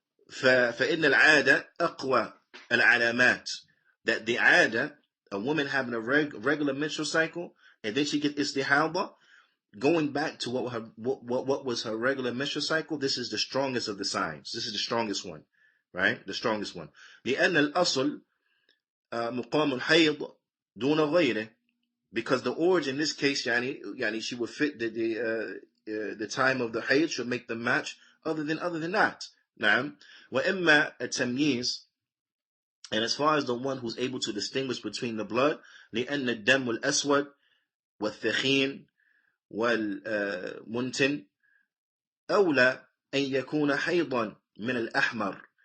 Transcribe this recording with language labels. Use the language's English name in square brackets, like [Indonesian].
[Arabic] فإن العادة أقوى العلامات. [English] That the ada, a woman having a regular menstrual cycle, and then she gets istihada, going back to what was her regular menstrual cycle, this is the strongest of the signs. This is the strongest one, right? The strongest one. [Arabic] لأن الأصل مقام الحيض دون غيره. [English] Because the origin in this case, she would fit the time of the hayd should make the match other than that. نعم. [Arabic] وإما التمييز, [English] and as far as the one who's able to distinguish between the blood, [Arabic] لأن الدم الأسود والثخين والمنتن أولى أن يكون حيضا من الأحمر.